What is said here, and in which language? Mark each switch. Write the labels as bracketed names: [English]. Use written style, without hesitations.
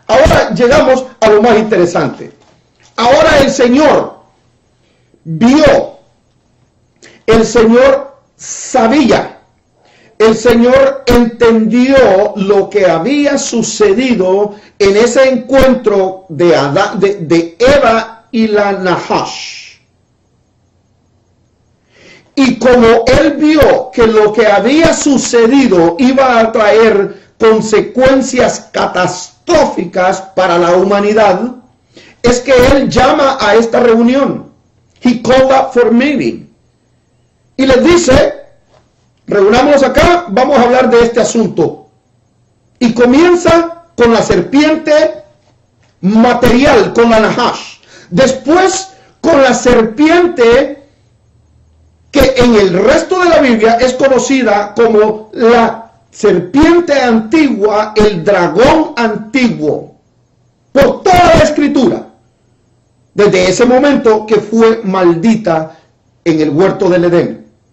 [Spanish] Ahora llegamos a lo más interesante. Ahora el Señor vio, el Señor sabía, el Señor entendió lo que había sucedido en ese encuentro de Eva y la Nahash. Y como él vio que lo que había sucedido iba a traer consecuencias catastróficas para la humanidad, es que él llama a esta reunión. [English] He called up for meeting. [Spanish] Y les dice, reunámonos acá, vamos a hablar de este asunto. Y comienza con la serpiente material, con la Nahash. Después con la serpiente que en el resto de la Biblia es conocida como la serpiente antigua, el dragón antiguo, por toda la escritura, desde ese momento que fue maldita en el huerto del Edén.